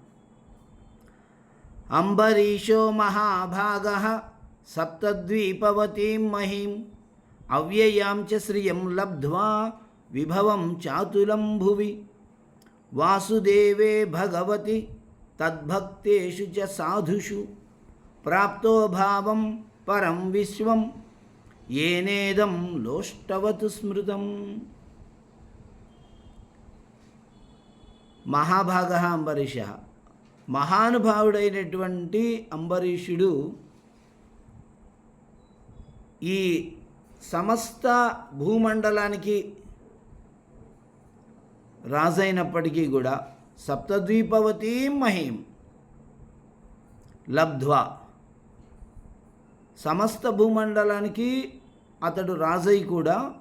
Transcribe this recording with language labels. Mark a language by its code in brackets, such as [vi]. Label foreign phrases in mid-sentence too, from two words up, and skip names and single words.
[sa] अम्बरीषो महाभागः सप्तद्वीपवतीं महीम् अव्ययां च श्रियं लब्ध्वा विभवं चातुलं भुवि वासुदेवे भगवति तद्भक्तेषु च साधुषु प्राप्तो भावं परं विश्वं येनेदं लोष्टवत् स्मृतं. महाभागः अंबरीषः. [te] మహానుభావుడైనటువంటి అంబరీషుడు ఈ సమస్త భూమండలానికి రాజైనప్పటికీ కూడా [sa] సప్తద్వీపవతీం మహీం లబ్ధ్వా, [te] సమస్త భూమండలానికి అతడు రాజై కూడా